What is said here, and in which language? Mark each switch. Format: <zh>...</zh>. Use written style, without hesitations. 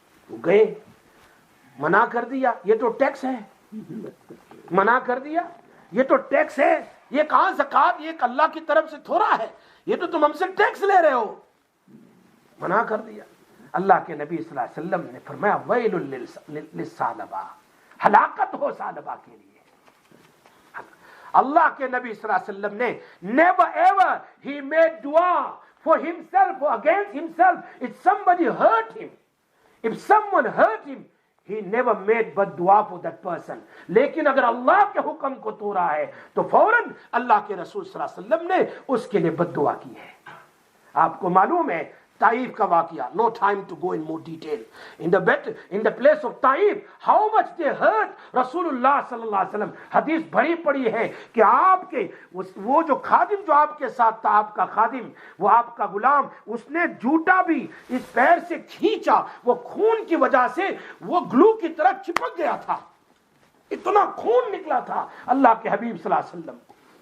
<ur>وہ گئے, منع کر دیا, یہ تو ٹیکس ہے, منع کر دیا, یہ تو ٹیکس ہے, یہ کہاں زکات, یہ اللہ کی طرف سے تھوڑا ہے, یہ تو تم ہم سے ٹیکس لے رہے ہو. منع کر دیا. اللہ کے نبی صلی اللہ علیہ وسلم نے فرمایا</ur> <ar>ویل للثعلبہ,</ar> <ur>ہلاکت ہو ثعلبہ کے لیے. اللہ کے نبی صلی اللہ علیہ وسلم نے</ur> <en>never ever he made dua for himself or against himself if somebody hurt him, if someone hurt him, he never made bad dua for that person.</en> <ur>لیکن اگر اللہ کے حکم کو توڑا ہے تو فوراً اللہ کے رسول صلی اللہ علیہ وسلم نے اس کے لیے بد دعا کی ہے. آپ کو معلوم ہے Taif ka waqia,</ur> <en>no time to go in more detail. In the place of Taif, how much they heard Rasulullah sallallahu alaihi wasallam.</en> <ur>حدیث بڑی پڑی ہے کہ آپ کے وہ جو خادم جو آپ کے ساتھ تھا، آپ کا خادم، وہ آپ کا غلام، اس نے جوتا بھی اس پیر سے کھینچا، وہ خون کی وجہ سے وہ گلو کی طرح چپک گیا تھا، اتنا خون نکلا تھا اللہ کے حبیب صلی اللہ علیہ وسلم کو.</ur>